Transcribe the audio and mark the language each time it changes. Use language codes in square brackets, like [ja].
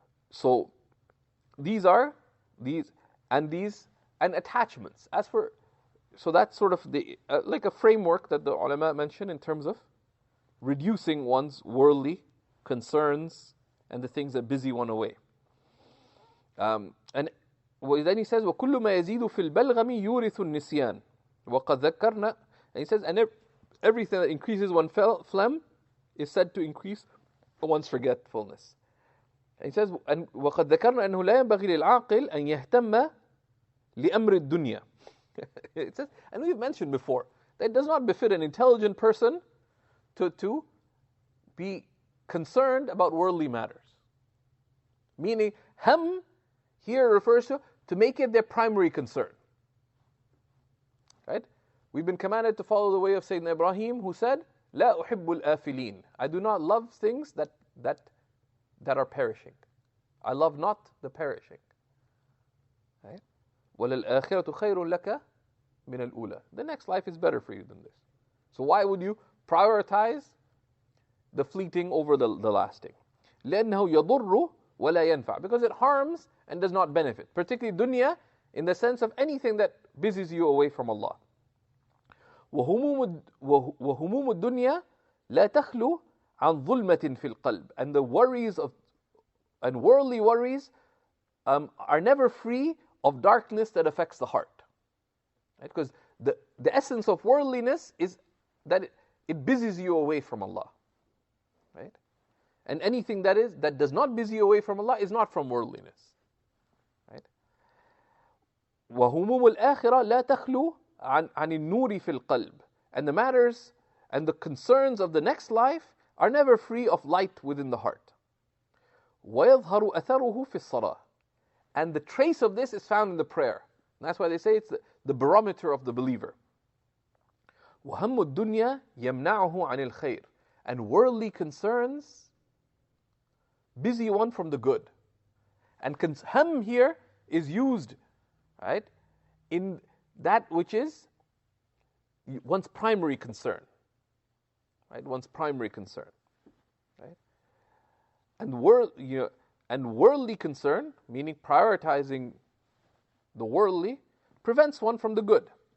[en] So these and attachments. So that's sort of the like a framework that the ulama mentioned in terms of reducing one's worldly concerns and the things that busy one away. [ar] And then he says, وَكُلُّ مَا يَزِيدُ فِي الْبَلْغَمِ يُورِثُ النِّسْيَانِ وَقَدْ ذَكَّرْنَا. [en] And he says, and everything that increases one's phlegm is said to increase one's forgetfulness. [ar] And he says, وَقَدْ ذَكَرْنَا أَنَّهُ لَا يَنبَغِي لِلْعَاقِلِ أَنْ يَهْتَمَّ لِأَمْرِ الدُّنْيَا. [en] It says, and we've mentioned before, that it does not befit an intelligent person to be concerned about worldly matters. Meaning, ham here refers to make it their primary concern. Right? We've been commanded to follow the way of Sayyidina Ibrahim, who said, [ar] لا أحب الآفلين. [en] I do not love things that are perishing. I love not the perishing. Right? [ar] وَلَلْآخِرَةُ خَيْرٌ لَكَ مِنَ الْأُولَى. [en] The next life is better for you than this. So why would you prioritize the fleeting over the lasting? [ar] لأنه يضر ولا ينفع. [en] Because it harms and does not benefit. Particularly dunya, in the sense of anything that busies you away from Allah. [ar] وهموم الدنيا لا تخلو عن ظلمة في القلب. [en] And the worries and worldly worries are never free of darkness that affects the heart. Right? Because the essence of worldliness is that it busies you away from Allah. Right? And anything that does not busy you away from Allah is not from worldliness. Right? [ar] وهموم الآخرة لا تخلو عن النور في القلب. [en] And the matters and the concerns of the next life are never free of light within the heart. [ar] ويظهر أثره في الصلاة. [en] And the trace of this is found in the prayer. And that's why they say it's the barometer of the believer. [ar] وهم الدنيا يمنعه عن الخير. [en] And worldly concerns busy one from the good. And ham here is used, right, in that which is one's primary concern. Right? One's primary concern. Right? And worldly concern, meaning prioritizing the worldly, prevents one from the good.